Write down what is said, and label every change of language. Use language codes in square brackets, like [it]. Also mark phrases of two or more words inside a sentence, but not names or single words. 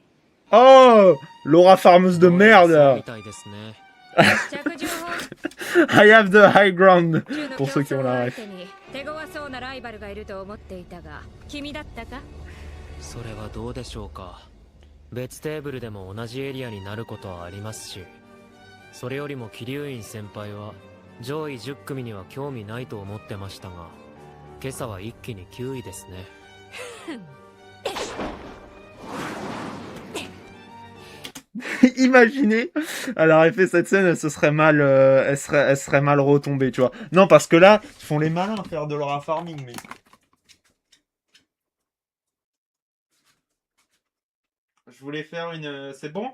[fr] Oh! Laura Farmeuse de merde! [ja] みたいですね。 [en] I have the high ground! [fr] Pour ceux qui ont la ref. [ja] 手強そうなライバルがいると思っていたが、君だったか？それはどうでしょうか。別テーブルでも同じエリアになることはありますし、それよりも桐生院先輩は上位10組には興味ないと思ってましたが、今朝は一気に9位ですね。 [fr] Imaginez, elle aurait fait cette scène, elle serait mal retombée, tu vois. Non, parce que là, ils font les malins à faire de leur farming, mais. Je voulais faire une. C'est bon?